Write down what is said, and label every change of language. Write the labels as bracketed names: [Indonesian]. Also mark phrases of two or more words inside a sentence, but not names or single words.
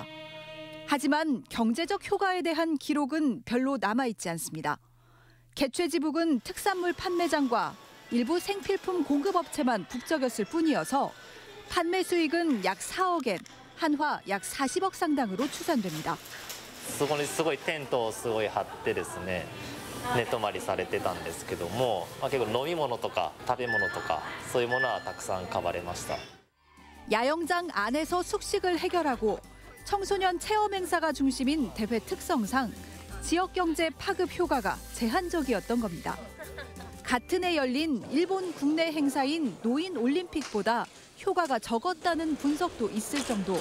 [Korean] 하지만 경제적 효과에 대한 기록은 별로 남아있지 않습니다. 개최지 부근 특산물 판매장과 일부 생필품 공급업체만 북적였을 뿐이어서 판매 수익은 약 4억 엔, 한화 약 40억 상당으로 추산됩니다. [Japanese] そこにすごいテントをすごい張ってですね、寝泊まりされてたんですけども、結構飲み物とか食べ物とかそういうものはたくさん買われました. [Korean] 야영장 안에서 숙식을 해결하고 청소년 체험 행사가 중심인 대회 특성상 지역 경제 파급 효과가 제한적이었던 겁니다. 같은 해 열린 일본 국내 행사인 노인 올림픽보다 효과가 적었다는 분석도 있을 정도.